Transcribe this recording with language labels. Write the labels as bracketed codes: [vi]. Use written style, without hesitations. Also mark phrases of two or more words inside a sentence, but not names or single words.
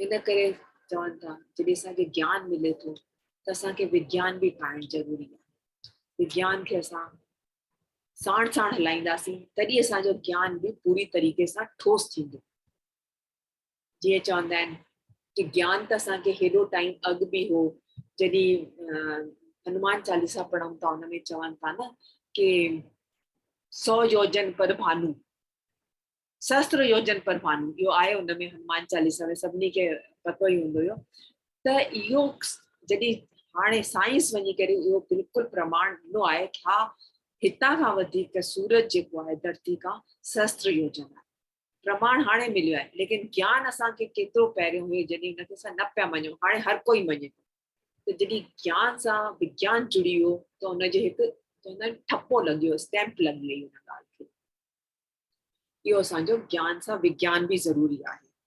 [sd] इन करे चवनि था जॾहिं असांखे ज्ञान मिले थो त असांखे विज्ञान बि पाइणु ज़रूरी आहे। विज्ञान खे असां साण साण हलाईंदासीं तॾहिं असांजो ज्ञान बि पूरी तरीक़े सां ठोस थींदो। जीअं चवंदा आहिनि कि ज्ञान त असांखे हेॾो टाइम अॻु बि हो, जॾहिं हनुमान चालीसा पढ़ूं था हुन में चवनि था न कि [awa] 100 योजन पर भानु, सहस्त्र योजन पर भानु, [sd] इहो आहे हुन में हनुमान चालीसा में, सभिनी खे पतो ई हूंदो हुयो। त इहो जॾहिं हाणे साइंस वञी करे इहो बिल्कुलु प्रमाण ॾिनो आहे कि हा हितां खां वधीक सूरज जेको आहे धरती खां सहस्त्र योजन आहे, प्रमाण हाणे मिलियो आहे। लेकिन ज्ञान असांखे केतिरो पहिरियों हुयो जॾहिं हुनखे असां न पिया मञूं, हाणे हर कोई मञे थो। त जॾहिं ज्ञान सां विज्ञान जुड़ी वियो त हुनजे हिकु चवंदा आहिनि ठपो लॻियो, स्टैंप लॻी वई हुन ॻाल्हि खे। इहो असांजो ज्ञान सां विज्ञान बि ज़रूरी आहे।